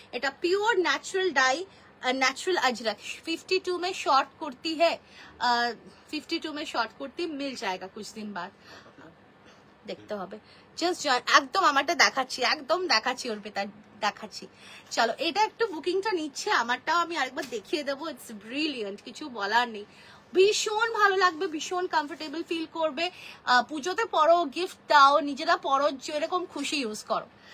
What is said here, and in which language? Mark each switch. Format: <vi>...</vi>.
<bn>এটা pure natural die, natural Ajrak.</bn> <hi>52 में short kurti है, 52 में शॉर्ट कुर्ती मिल जाएगा कुछ दिन बाद,</hi> <bn>দেখতে হবে। জাস্ট একদম আমারটা দেখাচ্ছি, একদম দেখাচ্ছি অর্পিতা, দেখাচ্ছি। চলো এটা একটু বুকিংটা নিচ্ছে, আমারটাও আমি আরেকবার দেখিয়ে দেবো। ইটস ব্রিলিয়েন্ট, কিছু বলার নেই, ভীষণ ভালো লাগবে, ভীষণ কমফোর্টেবল ফিল করবে। পুজোতে পরো, গিফট দাও, নিজেরা পরো, যেরকম খুশি ইউজ করো।</bn>